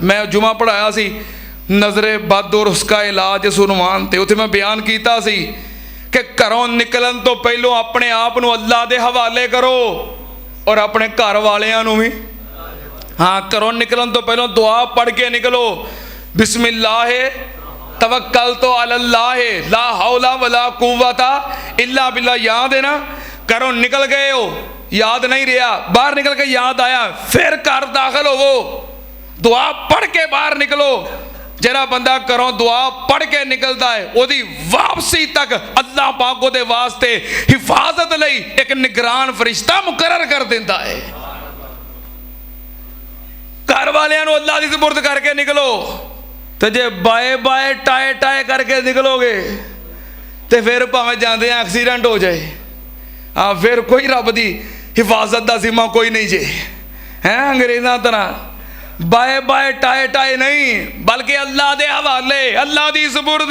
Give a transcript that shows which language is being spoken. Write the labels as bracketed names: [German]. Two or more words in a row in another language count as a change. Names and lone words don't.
[Punjabi] میں جمعہ پڑھایا سی نظرے بد اور اسکا علاج سنوان تے، اتھے میں بیان کیتا سی کہ گھروں نکلن تو پہلوں اپنے آپ نوں اللہ دے حوالے کرو اور اپنے گھر والیاں نوں بھی. ہاں، گھروں نکلن تو پہلوں دعا پڑھ کے نکلو, [Arabic] بسم الله توكلت على الله لا حول ولا قوة إلا بالله. [Urdu] یاد ہے نا، گھروں نکل گئے ہو، یاد نہیں رہا، باہر نکل کے یاد آیا، پھر گھر داخل ہووو، دعا پڑھ کے باہر نکلو. [Punjabi] جرا بندہ گھروں دعا پڑھ کے نکلتا ہے، اودی واپسی تک اللہ پاک دے واسطے حفاظت لئی ایک نگران فرشتہ مقرر کر دیتا ہے. گھر والیاں نوں اللہ دی سپرد کرکے نکلو، تو جے [English] bye bye ta ta [Punjabi] کرکے نکلوگے تو پھر بھاویں جاندے ایکسیڈنٹ ہو جائے، ہاں پھر کوئی رب دی حفاظت دا ذمہ کوئی نہیں جے ہیں. انگریزاں طرح [English] bye bye ta ta [Punjabi] نہیں، بلکہ اللہ دے حوالے، اللہ دی سپرد.